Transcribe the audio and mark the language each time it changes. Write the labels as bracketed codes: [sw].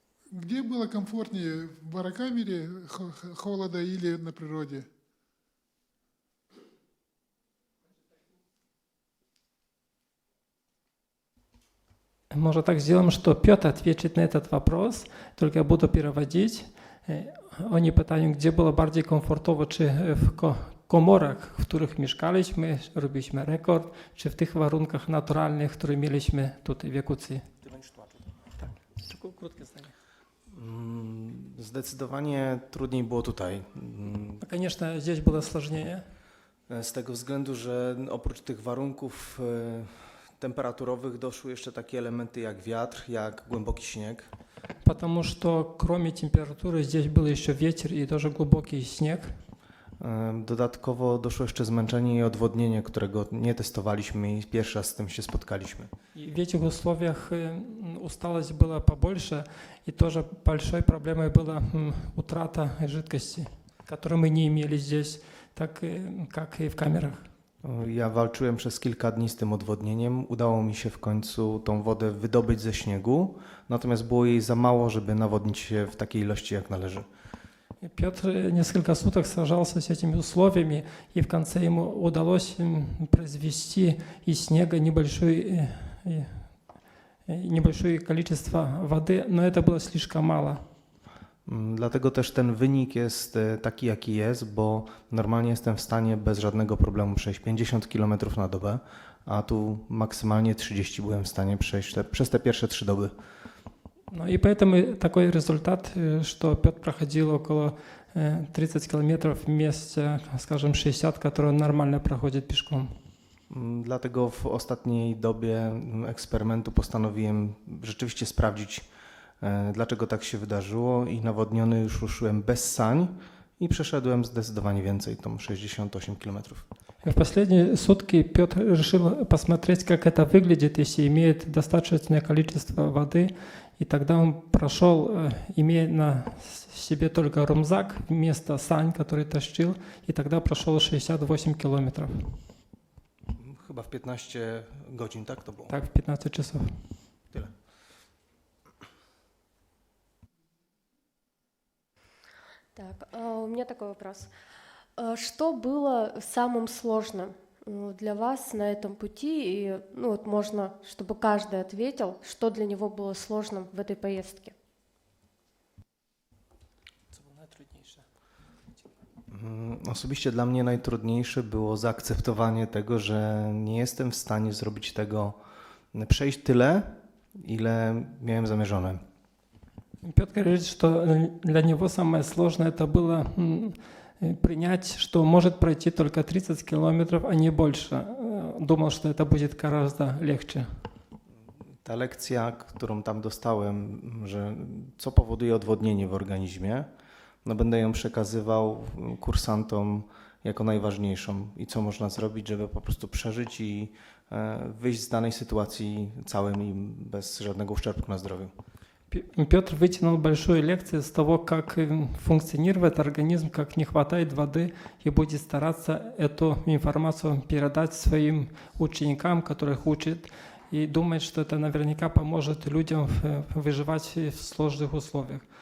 [ru] Где было комфортнее, в барокамере холода или на природе? Может, так сделаем, что Петр ответит на этот вопрос, только я буду переводить. [pl] Oni pytają, gdzie było bardziej komfortowo, czy w komorach, w których mieszkaliśmy, robiliśmy rekord, czy w tych warunkach naturalnych, które mieliśmy tutaj w Jakucji. Ty będziesz tłumaczył. Tak, tylko krótkie zdanie. Zdecydowanie trudniej było tutaj. [ru] No, конечно, здесь было сложнее. [pl] Z tego względu, że oprócz tych warunków temperaturowych doszły jeszcze takie elementy jak wiatr, jak głęboki śnieg. [ru] Потому что кроме температуры здесь был еще ветер и тоже глубокий снег. [pl] Dodatkowo doszło jeszcze zmęczenie i odwodnienie, którego nie testowaliśmy i pierwszy raz z tym się spotkaliśmy. [ru] И в этих условиях усталость была побольше, и тоже большой проблемой была утрата жидкости, которую мы не имели здесь, так как и в камерах. [pl] Ja walczyłem przez kilka dni z tym odwodnieniem. Udało mi się w końcu tą wodę wydobyć ze śniegu, natomiast było jej za mało, żeby nawodnić się w takiej ilości, jak należy. [ru] Петр несколько суток сражался с этими условиями, и в конце ему удалось произвести из снега небольшое количество воды, но это было слишком мало. [pl] Dlatego też ten wynik jest taki, jaki jest, bo normalnie jestem w stanie bez żadnego problemu przejść 50 km na dobę, a tu maksymalnie 30 byłem w stanie przejść przez te pierwsze 3 doby. [ru] Ну и поэтому такой результат, что Петр проходил около 30 километров вместе, скажем, 60, которые он нормально проходит пешком. [pl] Dlatego w ostatniej dobie eksperymentu postanowiłem rzeczywiście sprawdzić, dlaczego tak się wydarzyło i nawodniony już ruszyłem bez sań i przeszedłem zdecydowanie więcej, tą 68 km. [ru] В последние сутки Петр решил посмотреть, как это выглядит, если имеет достаточное количество воды, и тогда он прошел, имея на себе только рюкзак вместо сань, который тащил, и тогда прошел 68 километров. [pl] Chyba w 15 godzin, tak to było? [ru] Так, в 15 часов. [pl] Tyle. [ru] Так, у меня такой вопрос. Что было самым сложным для вас на этом пути? И, ну, вот можно, чтобы каждый ответил, что для него было сложным в этой поездке. [pl] Osobiście dla mnie najtrudniejsze było zaakceptowanie tego, że nie jestem w stanie zrobić tego, przejść tyle, ile miałem zamierzone. [ru] Петр говорит, что для него самое сложное это было принять, что может пройти только 30 километров, а не больше. Думал, что это будет гораздо легче. [pl] Ta lekcja, którą tam dostałem, że co powoduje odwodnienie w organizmie, no będę ją przekazywał kursantom jako najważniejszą i co można zrobić, żeby po prostu przeżyć i wyjść z danej sytuacji całym i bez żadnego uszczerbku na zdrowiu. [ru] Петр вытянул большую лекцию с того, как функционирует организм, как не хватает воды, и будет стараться эту информацию передать своим ученикам, которых учит, и думает, что это наверняка поможет людям выживать в сложных условиях.